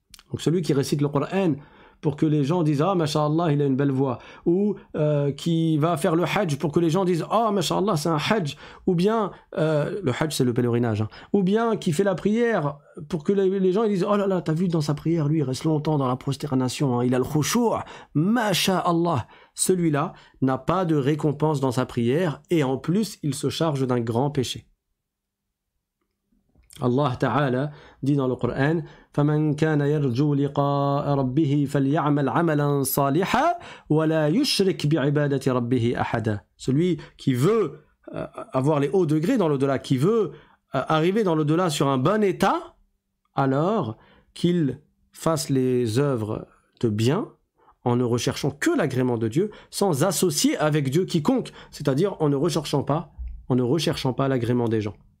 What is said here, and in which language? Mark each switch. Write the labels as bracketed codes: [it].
[fr] Donc celui qui récite le Coran pour que les gens disent « Ah, masha'Allah, il a une belle voix » ou qui va faire le hajj pour que les gens disent « Ah, masha'Allah, c'est un hajj » ou bien, le hajj c'est le pèlerinage, hein, ou bien qui fait la prière pour que les gens ils disent « Oh là là, t'as vu dans sa prière, lui il reste longtemps dans la prosternation, hein, il a le khushu', masha'Allah » celui-là n'a pas de récompense dans sa prière et en plus il se charge d'un grand péché. Allah Ta'ala dit dans le Coran [ar] فَمَنْ كَانَ يَرْجُو لِقَاءَ رَبِّهِ فَلْيَعْمَلْ عَمَلًا صَالِحًا وَلَا يُشْرِكْ بِعِبَادَةِ رَبِّهِ أَحَدًا. [fr] Celui qui veut avoir les hauts degrés dans l'au-delà, qui veut arriver dans l'au-delà sur un bon état, alors qu'il fasse les œuvres de bien en ne recherchant que l'agrément de Dieu, sans associer avec Dieu quiconque, c'est-à-dire en ne recherchant pas l'agrément des gens.